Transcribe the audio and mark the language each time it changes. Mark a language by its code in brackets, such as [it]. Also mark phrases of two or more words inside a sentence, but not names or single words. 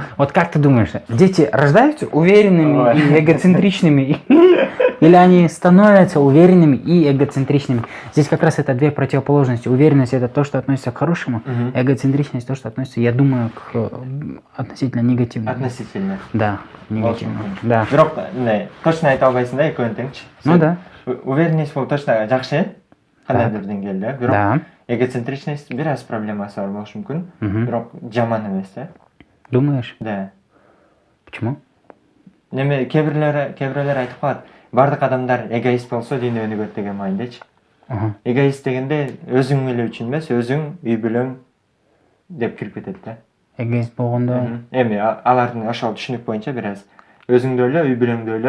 [ru] Вот как ты думаешь, дети рождаются уверенными и эгоцентричными? Или они становятся уверенными и эгоцентричными? Здесь как раз это две противоположности. Уверенность — это то, что относится к хорошему, эгоцентричность — то, что относится, я думаю, к относительно негативному. Относительно. Да, негативному. Да. [ky] Бирок, точно айта албайсың да, экөөнү теңчи. [ru] Ну да. [ky] Уверенность бул точно жакшы, кандайдыр деңгээлде. Бирок [ru] Да. [ky] эгоцентричность бир аз проблемасы бар болушу мүмкүн. Мгм. Бирок жаман эмес да. [ru] Думаешь? Да. Почему? [ky] Неме кээ бирлер айтып калат. Бардык адамдар эгоист болсо дүйнө өнүгөт деген маанидечи. Ага. Эгоист дегенде өзүң эле үчүн эмес, өзүң, үй бүлөң деп кирип кетет да. Эгоист болгондо. Эми алардын ошол түшүнүк боюнча бир аз өзүңдү ойло, үй бүлөңдү ойло.